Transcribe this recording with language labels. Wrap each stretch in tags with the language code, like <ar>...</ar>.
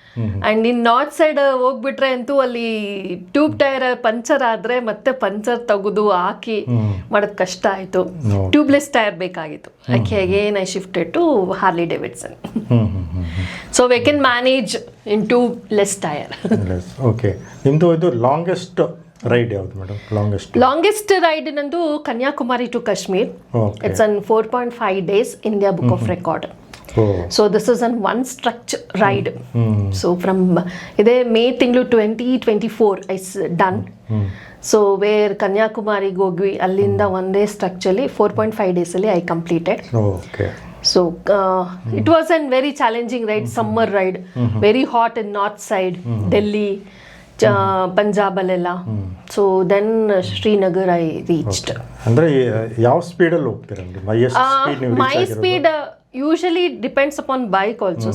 <en>and in north side</en> <kn>ಹೋಗ್ಬಿಟ್ರೆ ಅಂತೂ ಅಲ್ಲಿ ಟ್ಯೂಬ್ ಟೈರ್ ಪಂಚರ್ ಆದರೆ ಮತ್ತೆ ಪಂಚರ್ ತೆಗೆದು ಹಾಕಿ ಮಾಡೋದು ಕಷ್ಟ ಆಯಿತು. ಟ್ಯೂಬ್ಲೆಸ್ ಟೈರ್ ಬೇಕಾಗಿತ್ತು. ಯಾಕೆ</kn> <en>Again I shifted to Harley Davidson. So we can manage in tubeless tyre.</en> <kn>Okay, ನಿಮ್ಮದು ಇದು ಲಾಂಗೆಸ್ಟ್ ರೈಡ್ ಯಾವುದು ಮೇಡಮ್? ಲಾಂಗೆಸ್ಟ್ ರೈಡ್ ನಂದು Kanyakumari to Kashmir.</kn> <en>It's an 4.5 days India Book of Record. So this is an one stretch ride. So from</en> <kn>ಇದೇ ಮೇ ತಿಂಗಳು</kn> <en>2024 is done.</en> <kn>So where ಕನ್ಯಾಕುಮಾರಿಗೆ ಹೋಗ್ವಿ, ಅಲ್ಲಿಂದ ಒಂದೇ ಸ್ಟ್ರಕ್ಚಲ್ಲಿ 4.5 days ಅಲ್ಲಿ</kn> <en>I completed. So it was a very challenging ride, summer ride, very hot in north side, Delhi,</en> <kn>Punjab ಅಲ್ಲೆಲ್ಲ.</kn> <en>So then Srinagar I reached.</en> <kn>ಅಂದರೆ ಯಾವ ಸ್ಪೀಡಲ್ಲಿ ಹೋಗ್ತೀರಾ?</kn> <en>My speed usually depends upon bike also.</en>